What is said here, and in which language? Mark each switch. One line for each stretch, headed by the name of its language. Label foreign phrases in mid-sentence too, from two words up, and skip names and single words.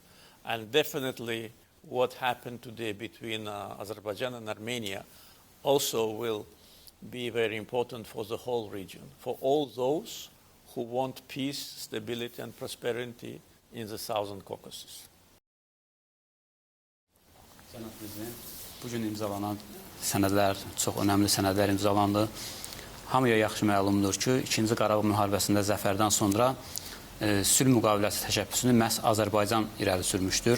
English: And definitely what happened today between Azerbaijan and Armenia also will be very important for the whole region, for all those who want peace, stability, and prosperity in the Southern Caucasus.
Azerbaijani: Cənab Prezident, bugün imzalanan sənədlər, çox önəmli sənədlər imzalandı. Hamıya yaxşı məlumdur ki, 2-ci Qarabağ müharibəsində zəfərdən sonra sülh müqaviləsi təşəbbüsünü məhz Azərbaycan irəli sürmüşdür.